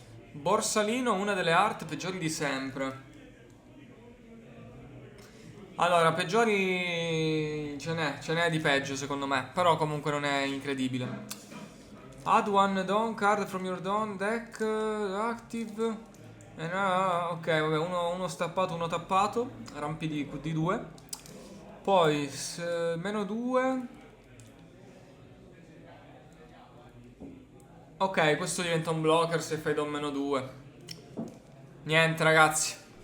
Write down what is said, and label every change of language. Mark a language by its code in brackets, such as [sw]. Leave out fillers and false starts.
[it] Borsalino, una delle art peggiori di sempre. Allora, peggiori ce n'è di peggio secondo me, però comunque non è incredibile. [en] Add one Dawn card from your Dawn deck active. [it] Ok, vabbè, uno stappato, uno tappato. Rampi di 2. Poi -2. Ok, questo diventa un blocker se fai Dawn -2. Niente, ragazzi.